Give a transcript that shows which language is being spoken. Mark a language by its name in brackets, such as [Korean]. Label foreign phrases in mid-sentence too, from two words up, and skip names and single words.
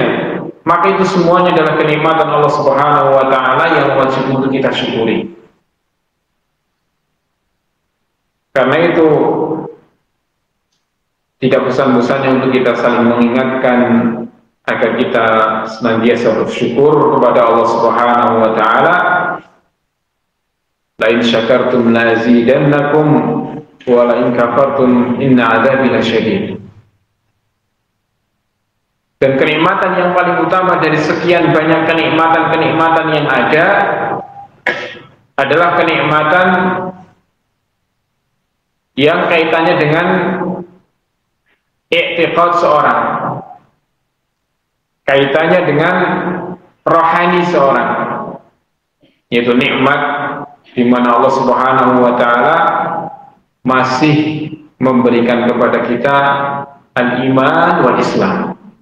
[Indonesian] Maka itu semuanya adalah kenikmatan Allah [Arabic] سبحانه وتعالى [Indonesian] yang wajib untuk kita syukuri. Karena itu tidak bosan-bosannya untuk kita saling mengingatkan agar kita senantiasa bersyukur kepada Allah [Arabic] سبحانه وتعالى. لئن شكرتم لأزيدنكم ولئن كفرتم إن عذابي لشديد. [Indonesian] Dan kenikmatan yang paling utama dari sekian banyak kenikmatan-kenikmatan yang ada adalah kenikmatan yang kaitannya dengan i'tiqad seorang, kaitannya dengan rohani seorang, yaitu nikmat di mana Allah [Arabic] سبحانه وتعالى [Indonesian] masih memberikan kepada kita [Arabic] الإيمان والإسلام.